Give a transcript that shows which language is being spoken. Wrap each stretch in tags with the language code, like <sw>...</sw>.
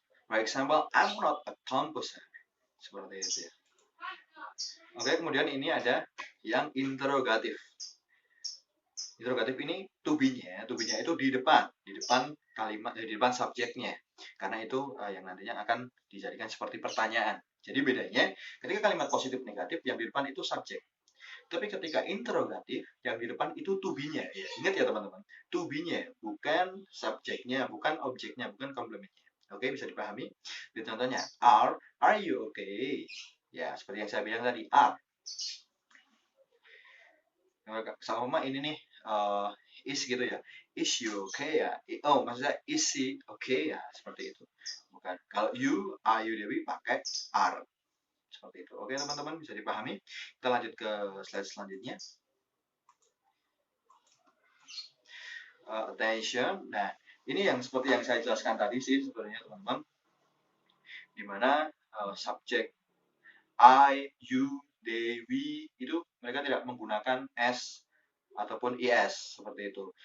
<en>For example, I'm not a composer.</en> <id>Seperti itu ya. Oke, kemudian ini ada yang interrogatif. Interrogatif ini to be-nya itu di depan kalimat, di depan subjeknya. Karena itu yang nantinya akan dijadikan seperti pertanyaan. Jadi bedanya, ketika kalimat positif negatif yang di depan itu subjek. Tapi ketika interrogatif yang di depan itu to be-nya. Ya, ingat ya teman-teman, to be-nya, bukan subjeknya, bukan objeknya, bukan komplementnya. Oke, bisa dipahami? Jadi contohnya,</id> <en>are you okay?</en> <id>Ya, seperti yang saya bilang tadi, are. Sama ini nih, is gitu ya.</id> <en>Is you okay</en> <id>ya? Oh, maksudnya</id> <en>is she okay</en> <id>ya? Seperti itu. Bukan. Kalau you,</id> <en>are you Dewi</en> <id>pakai are. Seperti itu. Oke teman-teman, bisa dipahami? Kita lanjut ke slide selanjutnya. Attention. Nah, ini yang seperti yang saya jelaskan tadi sih sebenarnya teman-teman. Dimana subjek I, you, they, we, itu mereka tidak menggunakan s ataupun es seperti itu.</id>